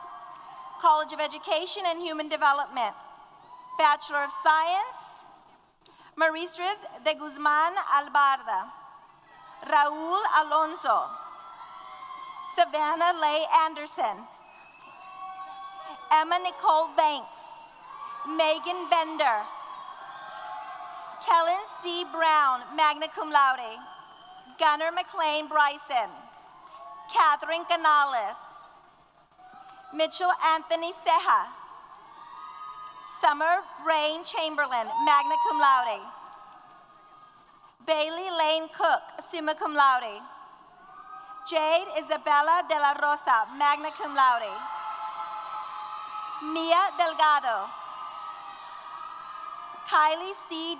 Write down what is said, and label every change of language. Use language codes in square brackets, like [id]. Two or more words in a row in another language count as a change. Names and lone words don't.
[en] of Education and Human Development, Bachelor of Science, Maristres de Guzman Albarda, Raul Alonso, Savannah Leigh Anderson, Emma Nicole Banks, Megan Bender, Kellen C. Brown, [la] magna cum laude, [en] Gunnar McLean Bryson, Catherine Canales, Mitchell Anthony Seja, Summer Rain Chamberlain, [la] magna cum laude, [en] Bailey Lane Cook, [la] summa cum laude, [en] Jade Isabella de la Rosa, [la] magna cum laude, [en] Mia Delgado, Kylie C.